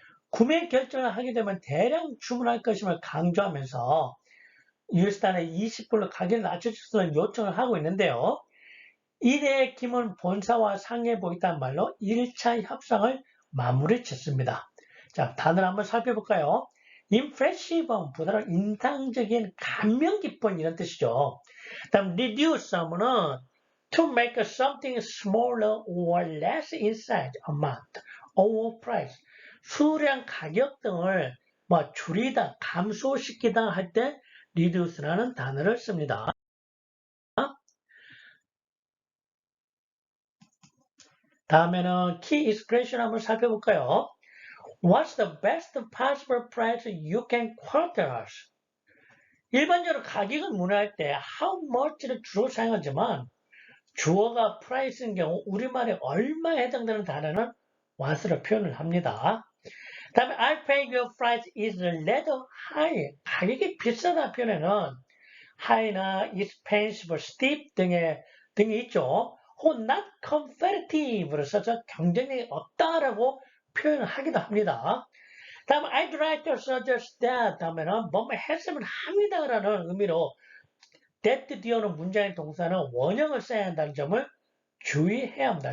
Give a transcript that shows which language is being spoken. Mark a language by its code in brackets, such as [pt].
[ko] 구매 결정을 하게 되면 대량 주문할 것임을 강조하면서 US달러 20불로 가격을 낮춰주는 요청을 하고 있는데요. 이에 김은 본사와 상의해 보겠다는 말로 1차 협상을 마무리 짓습니다. 자, 단어를 한번 살펴볼까요? impressive는 보다는 인상적인 감명 깊은 이런 뜻이죠. [en] 다음 reduce [ko] 하면은 [en] to make something smaller or less in size, amount, or price. [ko] 수량, 가격 등을 뭐 줄이다, 감소시키다 할 때 reduce라는 단어를 씁니다. 다음에는 key expression 한번 살펴볼까요? [en] What's the best possible price you can quote us? [ko] 일반적으로 가격을 문의할 때 [en] how much [ko] 를 주로 사용하지만 주어가 price인 경우 우리말에 얼마에 해당되는 단어는 what으로 표현을 합니다. [en] 다음에 I pay your price is a little high. [ko] 가격이 비싸다 표현에는 high나 expensive, steep 등이 있죠. 혹은 [en] not competitive [ko] 써서 경쟁력이 없다라고 표현을 하기도 합니다. 다음 [en] I'd like to suggest that [ko] 하면은 뭐뭐 했으면 합니다라는 의미로 that 뒤에오는 문장의 동사는 원형을 써야 한다는 점을 주의해야 합니다.